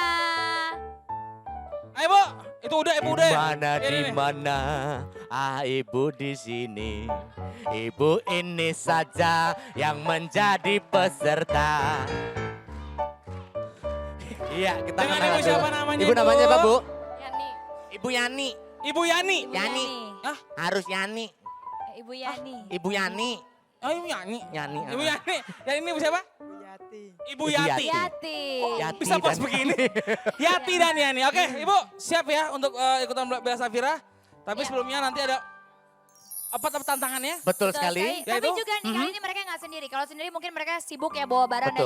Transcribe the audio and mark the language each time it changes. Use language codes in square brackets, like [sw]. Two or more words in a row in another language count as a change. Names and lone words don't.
[id] Ayo Bu, itu udah ibu udah. Mana Ini di nih. mana? Ah, ibu di sini. Ibu ini saja yang menjadi peserta. Iya, kita Dengan kenal ibu dulu. siapa namanya, Ibu namanya Bu? apa, Bu? Yani. Ibu Yani. Ibu Yani. Yani. Hah? Harus Yani. Ibu Yani. Ibu Yani. Oh Ibu Yani. Yani. Ibu Yani. Yang ini ibu siapa? Ibu Yati. Yati. Yati Bisa pas dan- begini. Yati dan Yani. Oke, Ibu siap ya untuk ikutan Bella Safira. Tapi sebelumnya nanti ada apa tantangannya? Betul Betul sekali. Ya Tapi itu? juga nih kali ini mereka nggak sendiri. Kalau sendiri mungkin mereka sibuk ya bawa barang dan